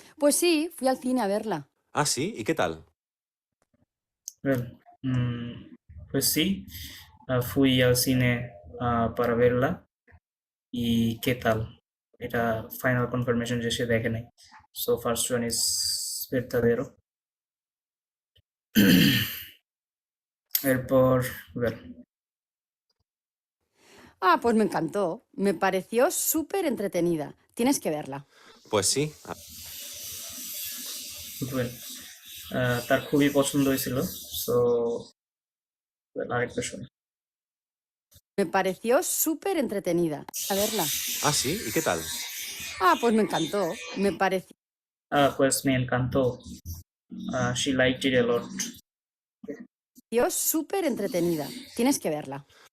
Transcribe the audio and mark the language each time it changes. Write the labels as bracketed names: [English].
[Spanish] Pues sí, fui al cine a verla. Ah, sí, ¿y qué tal? Well, pues sí, fui al cine para verla y qué tal [Bangla] এটা final confirmation যে সে দেখে নাই so first one is verdadero এরপর well, [Spanish] Ah, pues me encantó. Me pareció súper entretenida. Tienes que verla. Pues sí. [Bangla] well, তার খুবই পছন্দ হয়েছিল so আরেকটা শুনি [Spanish] Me pareció súper entretenida. A verla. Ah, sí. ¿Y qué tal? Ah, pues me encantó. Me pareció pues me encantó [English] she liked it a lot [Spanish] súper entretenida. Tienes que verla.